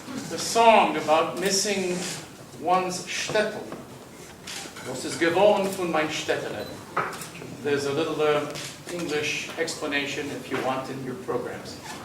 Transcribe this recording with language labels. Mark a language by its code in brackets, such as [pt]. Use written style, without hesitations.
[en] The song about missing one's Shtetl. [yi] Was ist geworden von mein Shtetl? [en] There's a little English explanation if you want in your programs.